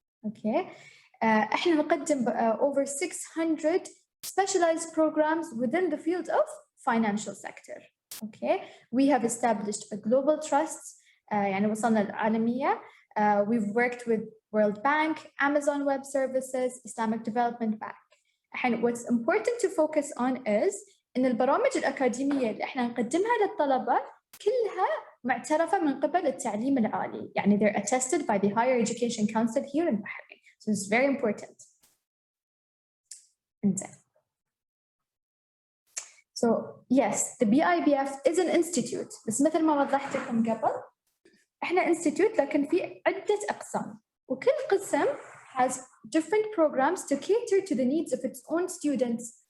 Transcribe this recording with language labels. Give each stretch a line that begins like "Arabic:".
English: Okay,
Arabic: احنا نقدم
English: over 600 specialized programs within the field of financial sector. Okay, we have established a global trust.
Arabic: يعني وصلنا العالمية.
English: We've worked with World Bank, Amazon Web Services, Islamic Development Bank. And what's important to focus on is
Arabic: إن البرامج الأكاديمية اللي إحنا نقدمها للطلبة كلها معترفة من قبل التعليم العالي. يعني
English: they're attested by the Higher Education Council here in Bahrain. So it's very important. So yes, the BIBF is an institute.
Arabic: بس مثل ما وضحت لكم قبل إحنا institute لكن في عدة أقسام وكل قسم
English: has different programs to cater to the needs of its own students.